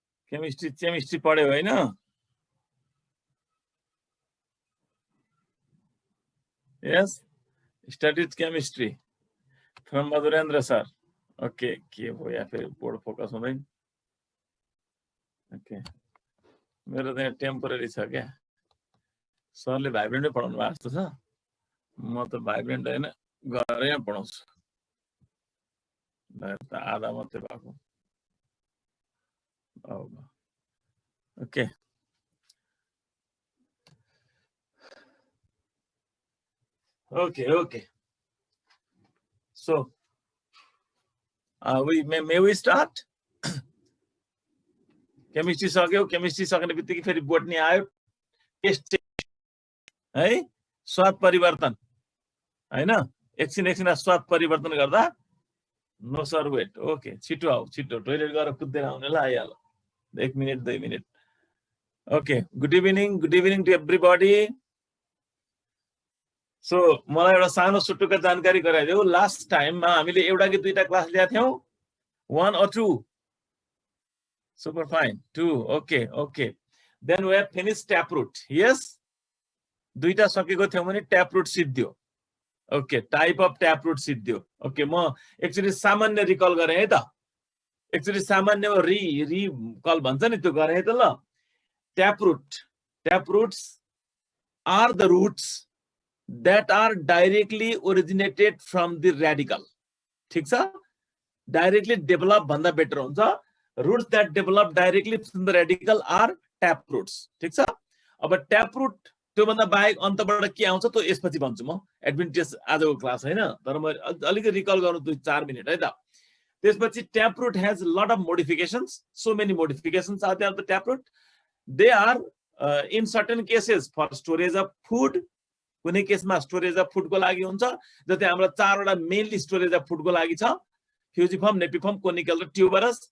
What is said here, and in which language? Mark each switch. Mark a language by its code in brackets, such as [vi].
[ne] Chemistry पढ्यो हैन? [en] Yes, studied chemistry from Madhurendra sir. [ne] Okay, के हो या फिर बोर्ड फोकस हुँदैन. Okay, मेरो त टेम्परेरी छ क्या. सरले भाइब्रेन्टै पढाउनु भएको जस्तो छ. म त भाइब्रेन्ट हैन घरैमा पढाउँछु. त आधा मात्रै भएको. [en] Okay. Okay. So, may we start? [ne] Chemistry सक्यो. Chemistry सक्ने बित्तिकै फेरि बोटनी आयो. टेस्ट है स्वाद परिवर्तन हैन? एकछिन स्वाद परिवर्तन गर्दा नो सर वेट. ओके, छिटो आऊ, छिटो टोइलेट गएर कुद्दै आउनेलाई आइहाल्यो. 1 minute 2 minute. [en] Okay, good evening to everybody. [ne] So मलाई एउटा सानो सुटुका जानकारी गराइदेऊ. लास्ट टाइममा हामीले एउटा कि दुईटा क्लास लिएको थियौ? [en] 1 or 2? Super fine. 2. Okay. Then we have finished taproot. Yes? [ne] दुईटा सकेको थियो भने taproot सिद्धियो. [en] Okay, type of taproot सिद्धियो. [ne] Okay, म एक्चुअली सामान्य रिकल गरे है त. एक्चुअली सामान्य रिकल भन्छ नि त्यो गरे है त ल. [en] Taproots are the roots that are directly originated from the radical. [ne] ठीक छ? [en] Directly develop [ne] भन्दा बेटर हुन्छ. [en] Roots that develop directly from the radical are taproots. [ne] ठीक छ? अब taproot त्यो भन्दा बाहेक अन्तबाट के आउँछ त यसपछि भन्छु म. एडभान्टेज आजको क्लास हैन, तर म अलिकति रिकल गर्नु 2-4 मिनेट है त. त्यसपछि [en] taproot has a lot of modifications. So many modifications are there of the taproot. They are in certain cases for storage of food. [ne] कुनै केसमा स्टोरेज अफ फूड को लागि हुन्छ. जस्तै हाम्रो 4 वटा मेनली स्टोरेज अफ फूड को लागि छ. फ्युजिफर्म, नेपिफर्म, कोनिकल र ट्युबरस.